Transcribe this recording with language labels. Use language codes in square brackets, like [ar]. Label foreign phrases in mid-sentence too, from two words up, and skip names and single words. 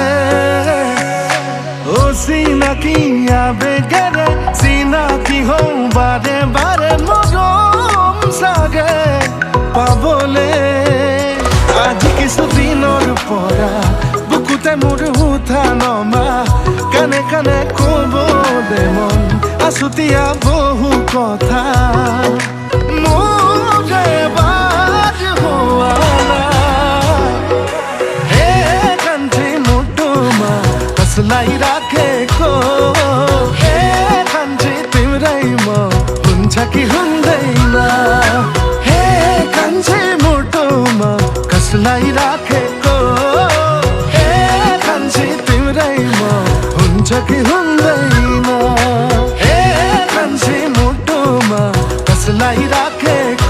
[as] অচিনাকি আবেগেৰে চিনাকি হওঁ বাৰে বাৰে মৰম চাগে পাবলে আজি কিছুদিনৰ পৰা বুকুতে মোৰ উঠা নমা কানে কানে ক'বলে মন আছুতীয়া বহু কথা মোৰে এবাৰ হোৱা নাই কান্ধে মোৰ তোমাৰ [ne] कसलाई राखेको कान्छे तिम्रै म हुन्छ कि हुँदैन कान्छे मुटुमा कसलाई राखेको कान्छे तिम्रै म हुन्छ कि हुँदैन कान्छे मुटुमा कसलाई राखेको